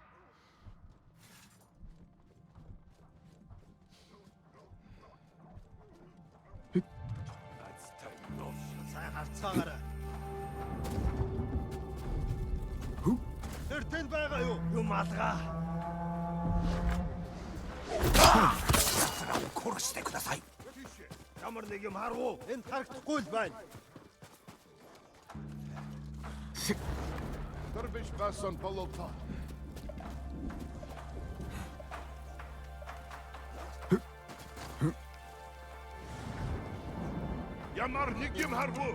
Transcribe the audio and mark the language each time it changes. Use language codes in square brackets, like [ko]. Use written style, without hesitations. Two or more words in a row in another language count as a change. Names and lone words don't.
[mn] Сайн харцгаагаарай. Тэр тэнд байгаа юу? Юм алгаа. [ja] 殺してください。 [mn] Ямар нэг юм харав уу? Энд харагдахгүй л байна. Dervish Basan Palota. Ямар нэг юм харав уу?